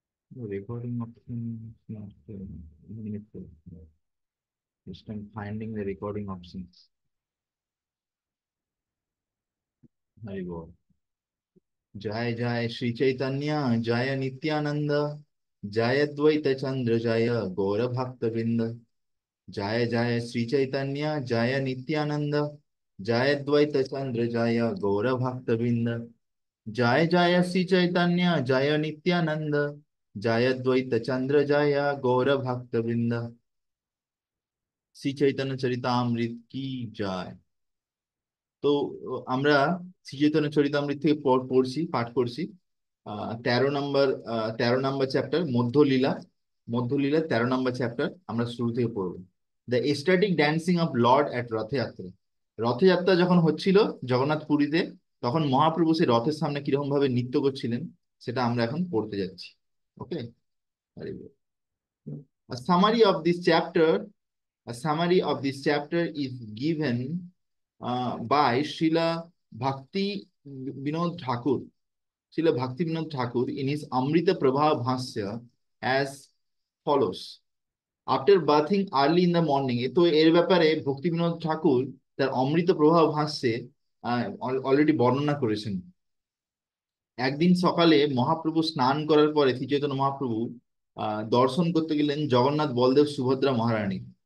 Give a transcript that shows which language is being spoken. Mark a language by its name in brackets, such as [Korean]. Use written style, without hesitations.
[English] The recording option is not meaningful. Just I'm finding the recording options. There you go. [Bangla] जय जय श्री चैतन्य जय नित्यानंद जय द्वैत चंद्र जय गौर भक्त वृंद जय जय श्री चैतन्य जय नित्यानंद जय द्वैत चंद्र जय गौर भक्त वृंद जय जय श्री चैतन्य जय नित्यानंद जय द्वैत चंद्र जय गौर भक्त वृंद শ্রী চৈতন্য চরিতামৃত কি জয়। তো আমরা শ্রী চৈতন্য চরিতামৃত থেকে পড়ছি, পাঠ করছি 13 নম্বর 13 নম্বর চ্যাপ্টার মধ্যলীলা। মধ্যলীলা 13 নম্বর চ্যাপ্টার আমরা শুরু থেকে পড়বো। [English] The এস্টাটিক dancing of Lord at Rathyatra. [Bangla] Rathyatra যখন হচ্ছিল জগন্নাথ পুরীতে, তখন মহাপ্রভু সেই রথের সামনে কিরকম ভাবে নৃত্য করছিলেন সেটা আমরা এখন পড়তে যাচ্ছি। [English] Okay, summary of this chapter A summary of this chapter is given by Srila Bhakti Vinod Thakur. Srila Bhakti Vinod Thakur in his Amrita Prabha Bhasya as follows. After bathing early in the morning, [Bangla] তো এর ব্যাপারে ভক্তি বিনোদ ঠাকুর তার অমৃত প্রভা ভাষ্যে already বর্ণনা করেছেন। একদিন সকালে মহাপ্রভু স্নান করার পরে শ্রী চৈতন্য মহাপ্রভু দর্শন করতে গেলেন জগন্নাথ বলদেব সুভদ্রা মহারানী।